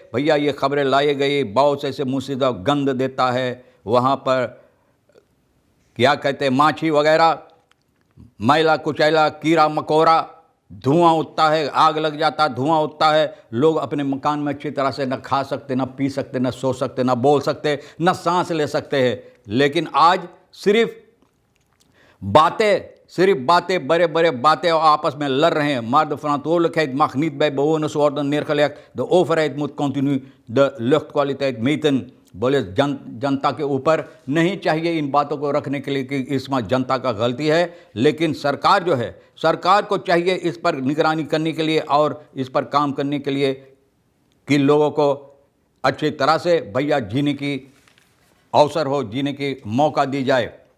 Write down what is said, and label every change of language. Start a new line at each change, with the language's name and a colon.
Hindi: भैया ये खबरें लाई गई, बहुत से ऐसे मुसीबत गंद देता है वहाँ पर, क्या कहते हैं, माछी वगैरह, मैला कुचैला, कीड़ा मकोड़ा, धुआं उठता है, आग लग जाता, धुआं उठता है, लोग अपने मकान में अच्छी तरह से न खा सकते, न पी सकते, न सो सकते, न बोल सकते, न सांस ले सकते हैं। लेकिन आज सिर्फ बातें, बड़े बड़े बातें, और आपस में लड़ रहे हैं।
Dutch: Maar de verantwoordelijkheid mag niet bij bewoners worden neergelegd. De overheid moet continu de luchtkwaliteit meten.
Hindi: बोले जनता के ऊपर नहीं चाहिए इन बातों को रखने के लिए कि इसमें जनता का गलती है, लेकिन सरकार जो है, सरकार को चाहिए इस पर निगरानी करने के लिए और इस पर काम करने के लिए कि लोगों को अच्छी तरह से भैया जीने की अवसर हो, जीने की मौका दी जाए।